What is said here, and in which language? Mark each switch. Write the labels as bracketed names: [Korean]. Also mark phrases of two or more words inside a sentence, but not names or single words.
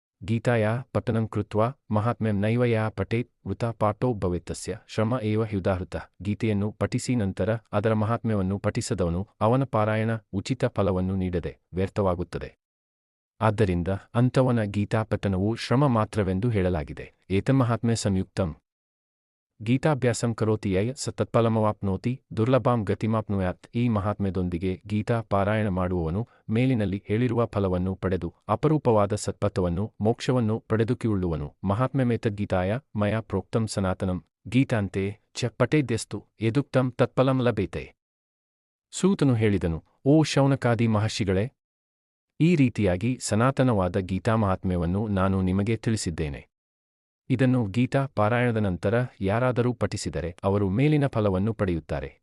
[Sanskrit] ಗೀತಾಯಾ ಪಠನಂ ಕೃತ್ವಾ ಮಹಾತ್ಮ್ಯಂ ನೈವ ಯಾ ಪಠೇತ್ ವೃಥಾ ಪಾಠೋ ಭವೇತ್ತಸ್ಯ ಶ್ರಮ ಏವ ಹ್ಯುದಾಹೃತಃ. [Kannada] ಗೀತೆಯನ್ನು ಪಠಿಸಿ ನಂತರ ಅದರ ಮಹಾತ್ಮ್ಯವನ್ನು ಪಠಿಸದವನು ಅವನ ಪಾರಾಯಣ ಉಚಿತ ಫಲವನ್ನು ನೀಡದೆ ವ್ಯರ್ಥವಾಗುತ್ತದೆ. ಆದ್ದರಿಂದ ಅಂಥವನ ಗೀತಾಪಠನವು ಶ್ರಮ ಮಾತ್ರವೆಂದು ಹೇಳಲಾಗಿದೆ. [Sanskrit] ಏತನ್ಮಹಾತ್ಮ್ಯ ಸಂಯುಕ್ತಂ ಗೀತಾಭ್ಯಾಸಂ ಕರೋತಿ ಯಃ ಸ ತತ್ಫಲಮವಾಪ್ನೋತಿ ದುರ್ಲಭಾಂ ಗತಿಮಾಪ್ನುಯಾತ್. [Kannada] ಈ ಮಹಾತ್ಮ್ಯದೊಂದಿಗೆ ಗೀತಾ ಪಾರಾಯಣ ಮಾಡುವವನು ಮೇಲಿನಲ್ಲಿ ಹೇಳಿರುವ ಫಲವನ್ನು ಪಡೆದು ಅಪರೂಪವಾದ ಸತ್ಪಥವನ್ನು ಮೋಕ್ಷವನ್ನು ಪಡೆದುಕೊಳ್ಳುವನು. [Sanskrit] ಮಹಾತ್ಮ್ಯಮೇತದ್ಗೀತಾಯ ಮಯಾ ಪ್ರೋಕ್ತಂ ಸನಾತನಂ ಗೀತಾಂತೆ ಚ ಪಠೇದ್ಯಸ್ತು ಯದುಕ್ತಂ ತತ್ಫಲಂ ಲಭೇತೆ. [Kannada] ಸೂತನು ಹೇಳಿದನು, ಓ ಶೌನಕಾದಿ ಮಹರ್ಷಿಗಳೇ, ಈ ರೀತಿಯಾಗಿ ಸನಾತನವಾದ ಗೀತಾಮಹಾತ್ಮ್ಯವನ್ನು ನಾನು ನಿಮಗೆ ತಿಳಿಸಿದ್ದೇನೆ. ಇದನ್ನು ಗೀತಾ ಪಾರಾಯಣದ ನಂತರ ಯಾರಾದರೂ ಪಠಿಸಿದರೆ ಅವರು ಮೇಲಿನ ಫಲವನ್ನು ಪಡೆಯುತ್ತಾರೆ.